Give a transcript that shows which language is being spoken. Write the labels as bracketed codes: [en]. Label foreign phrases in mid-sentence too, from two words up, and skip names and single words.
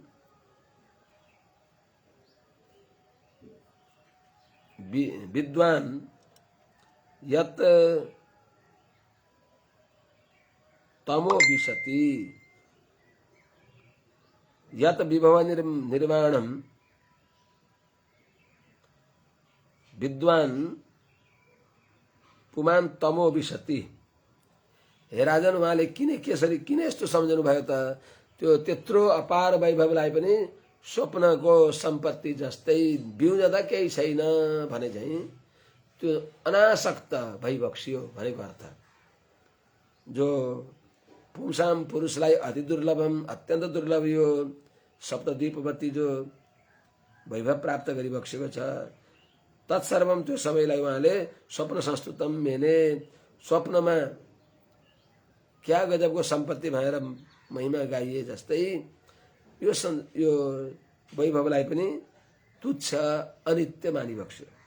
[sa] विद्वान यत तमो विशति यत विभव निर्वाणम विद्वान पुमान तमो विशति। [ne] हे राजन, उहाँले कसरी किन यस्तो सम्झनु भयो त? त्यो त्यत्रो अपार वैभवलाई पनि स्वप्नको सम्पत्ति जस्तै बिउजदा केही छैन भने चाहिँ त्यो अनासक्त भइबक्सियो भनेको अर्थ। जो पुंसाम पुरुषलाई [sa] अति दुर्लभम [ne] अत्यन्त दुर्लभ यो सप्तद्वीपवती जो वैभव प्राप्त गरिबक्सेको छ, तत्सर्वम त्यो सबैलाई उहाँले [sa] स्वप्न संस्तुतम मेने [ne] स्वप्नमा क्या गजबको सम्पत्ति भएर महिमा गाइए जस्तै यो वैभवलाई पनि तुच्छ अनित्य मानिबक्स्यो।